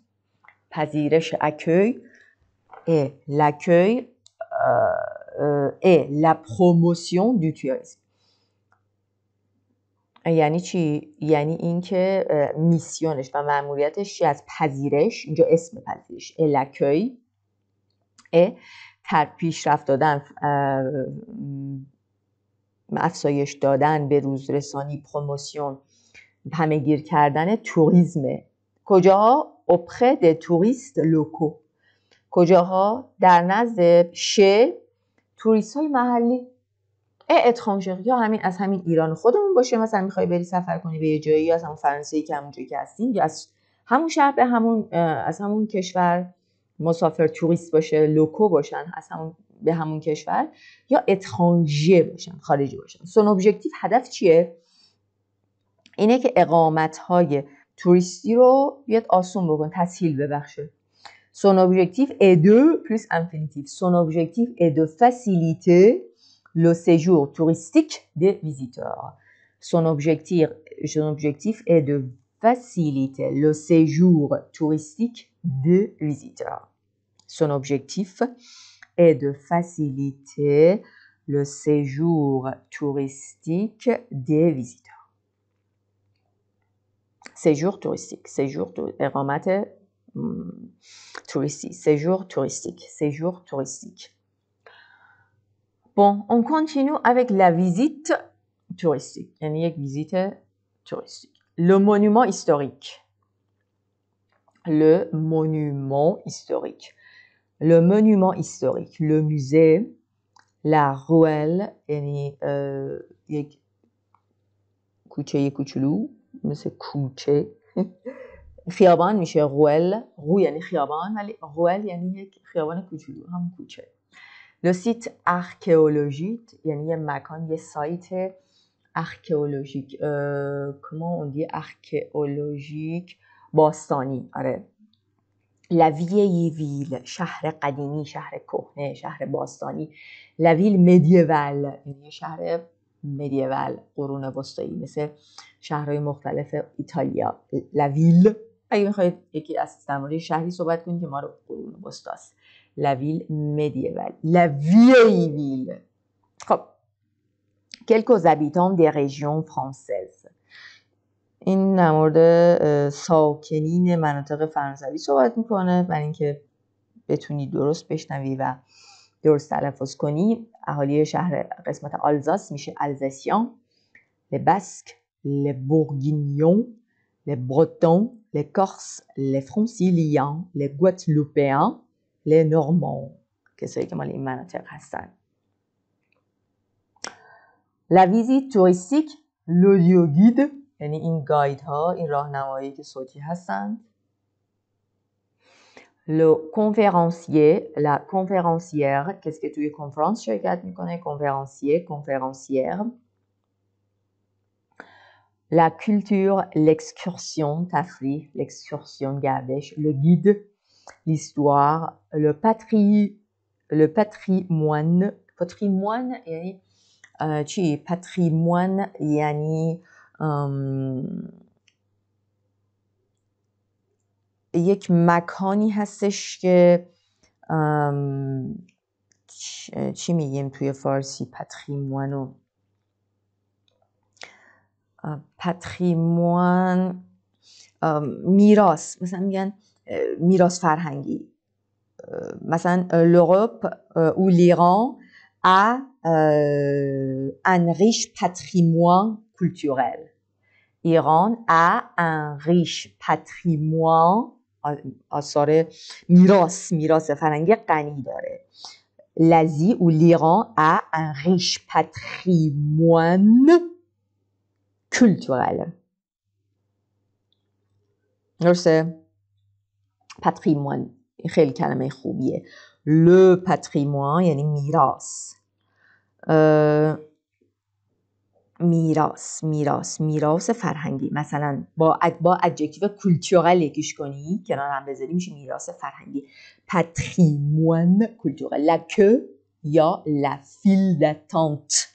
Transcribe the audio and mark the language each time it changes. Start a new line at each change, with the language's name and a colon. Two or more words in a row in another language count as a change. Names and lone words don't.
French: پذیرش accueil et l'accueil et la promotion du tourisme.
Persian: یعنی چی؟ یعنی اینکه میسیونش و مأموریتش چی؟ از پذیرش، اینجا اسم پذیرش l'accueil پیشرفت دادن، افزایش دادن، به روز رسانی، پروموشن، همه‌گیر کردن توریسم. کجاها؟
French: auprès des touristes locaux.
Persian: کجاها؟ در نزد توریست های محلی. اترانژر یا از همین ایران خودمون باشه، مثلا میخوای بری سفر کنی به یه جایی، یا از همون فرانسه که همون جایی که هستین، یا از همون شهر به همون از همون کشور مسافر توریست باشه، لوکو باشن به همون کشور، یا اترانژر باشن، خارجی باشن.
French: son objectif
Persian: هدف چیه؟ اینه که اقامت‌های توریستی رو بیاد آسون بکن، تسهیل ببخشه.
French: Son objectif est de plus infinitif. Son objectif est de faciliter le séjour touristique des visiteurs. Son objectif est de faciliter le séjour touristique des visiteurs. Son objectif est de faciliter le séjour touristique des visiteurs. Séjour touristique. اقامت touristique. Séjour touristique. Bon, on continue avec la visite touristique.
Persian: یعنی یک
French: visite touristique. Le monument historique. Le monument historique. Le monument historique. Le musée. La ruelle.
Persian: یعنی یک کوچه کوچولو مثل کوچه. خیابان میشه روئل. رو یعنی خیابان ولی روئل یعنی یک خیابان کوچولو، هم کوچه.
French: Le site archéologique
Persian: یعنی یه مکان، یه
French: سایت archéologique. comment on dit archéologique؟
Persian: باستانی. آره.
French: La vieille ville
Persian: شهر قدیمی، شهر کهنه، شهر باستانی.
French: La ville médiévale
Persian: یعنی شهر مدیول، قرون وسطایی، مثل شهرهای مختلف ایتالیا.
French: La ville
Persian: اگه میخواید یکی از در مورد شهری صحبت کنید که ما رو قرون وسطا است. La ville médiévale. La vieille ville.
French: خب quelques habitants des régions françaises.
Persian: این در مورد ساکنین مناطق فرانسوی صحبت میکنه، برای اینکه بتونی درست بشنوی و درست تلفظ کنی. اهالی شهر قسمت آلزاس میشه الزاسیان.
French: les basques, les bourguignons, les bretons, les corses, les franciliens, les guadeloupéens, les normands.
Persian: کسایی که مال این مناطق هستن.
French: La visite touristique, l'audio guide
Persian: یعنی این گاید ها، این راهنمایی که صوتی هستند.
French: Le conférencier, la conférencière
Persian: کسی که توی کنفرانس شرکت میکنه.
French: conférencier, conférencière. La culture, l'excursion,
Persian: تفریح، l'excursion گردش.
French: Le guide, l'histoire, le patrimoine.
Persian: patrimoine یعنی چی؟ patrimoine یعنی یک مکانی هستش که چی میگیم توی فارسی پاتریموانو؟ پاتریموان میراث، مثلا میگن میراث فرهنگی.
French: مثلا l'Europe ou l'Iran a un riche patrimoine culturel.
Persian: ایران
French: a un riche patrimoine
Persian: آثار میراث فرهنگی غنی داره.
French: l'Asie ou l'Iran a un riche patrimoine culturel.
Persian: درسته؟ patrimoine خیلی کلمه خوبیه.
French: le patrimoine
Persian: یعنی میراث. میراث فرهنگی. مثلا با
French: adjectif culturel
Persian: یکیش کنی کنار هم بذاری میشه میراث فرهنگی.
French: patrimoine culturel. la queue یا la file d'attente.